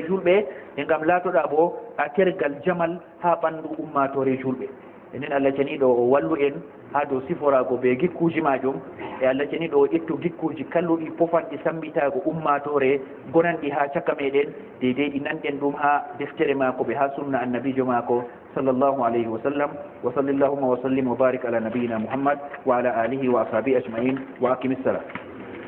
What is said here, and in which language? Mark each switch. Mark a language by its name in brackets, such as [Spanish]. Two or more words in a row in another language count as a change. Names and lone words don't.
[Fula] julɓe e ngam latoɗa bo a tergal jamal ha ɓandu ummatore julɓe enen Allah janiɗo o wallu en ha dow siforago be gikkuji majum e Allah janiɗo o ƴettu gikkuji kalluɗi pofanɗi sambitago ummatore gonanɗi ha caka meɗen deydey ɗi nanɗen ɗum ha deftere mako ɓe ha sunna annabijo mako [Arabic] صلى الله عليه وسلم وصلى الله وسلم وبارك على نبينا محمد وعلى آله وأصحابه أجمعين وأقم الصلاة